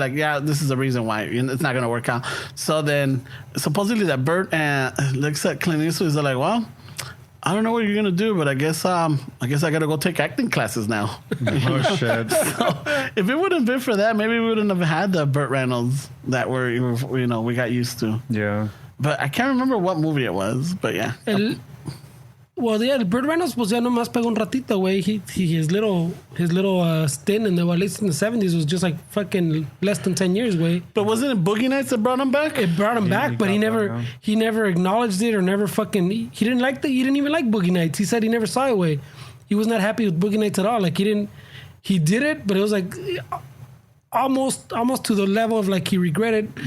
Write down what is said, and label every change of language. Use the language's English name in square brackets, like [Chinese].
[English] They're like, yeah, this is the reason why it's not gonna work out. So then supposedly that Burt and looks at Clint Eastwood is like, well, I don't know what you're gonna do, but I guess I gotta go take acting classes now. Oh shit! So if it wouldn't have been for that, maybe we wouldn't have had the Burt Reynolds that we got used to. Yeah. But I can't remember what movie it was. But yeah. [Spanish] El Burt Reynolds pues ya nomás pegó un ratito, güey. [English] His little stint in the at least in the 70s was just like fucking less than 10 years, güey. But wasn't it Boogie Nights that brought him back? It brought him back, but he never acknowledged it or never fucking he didn't even like Boogie Nights. He said he never saw it, güey. He was not happy with Boogie Nights at all. Like he did it, but it was like almost to the level of like he regretted.